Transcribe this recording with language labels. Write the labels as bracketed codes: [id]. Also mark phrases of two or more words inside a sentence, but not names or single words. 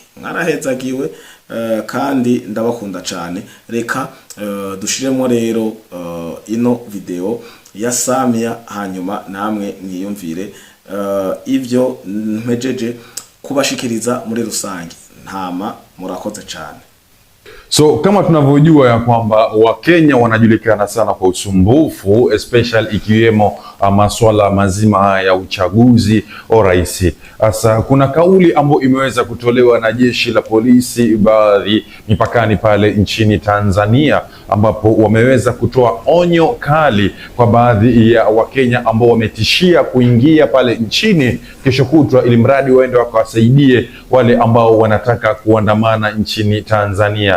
[rn] Mwarahezagiwe kandi ndabakunda cyane. Reka dushiremo rero ino video ya Samia, hanyuma namwe mwiyumvire ivyo mpejeje kubashikiriza muri rusange. Ntama murakoze cyane. [sw] So kama tunavyojua ya kwamba Wakenya wanajulikana sana kwa usumbufu, especially ikiwemo masuala mazima ya uchaguzi au rais. Sasa kuna kauli ambayo imeweza kutolewa na jeshi la polisi baadhi mipakani pale nchini Tanzania, ambapo wameweza kutoa onyo kali kwa baadhi ya Wakenya ambao wametishia kuingia pale nchini kesho kutwa, ili mradi waende wakawasaidie wale ambao wanataka kuandamana nchini Tanzania.